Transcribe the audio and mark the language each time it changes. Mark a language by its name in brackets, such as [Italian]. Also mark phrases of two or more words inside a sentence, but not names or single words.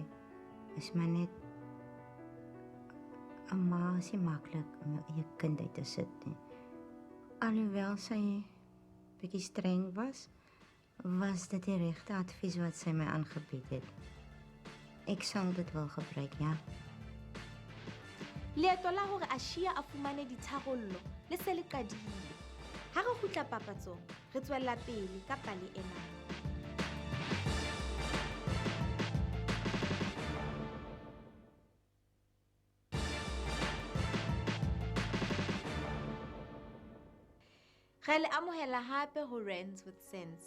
[Afrikaans] Is maar net 'n ma is nie maklik om jou eie kind uit te sit nie. Alhoewel sy bietjie streng was dit die regte advies wat sy my aangebied het. Ek sal dit wel gebruik, ja. [Southern Sotho] Leeto la hore Aashiya a fumane ditharollo le se le qadile. Ha re kgutla papatsong, re tswella pele ka pale ena. Re le amohela hape ho Rands with Sense.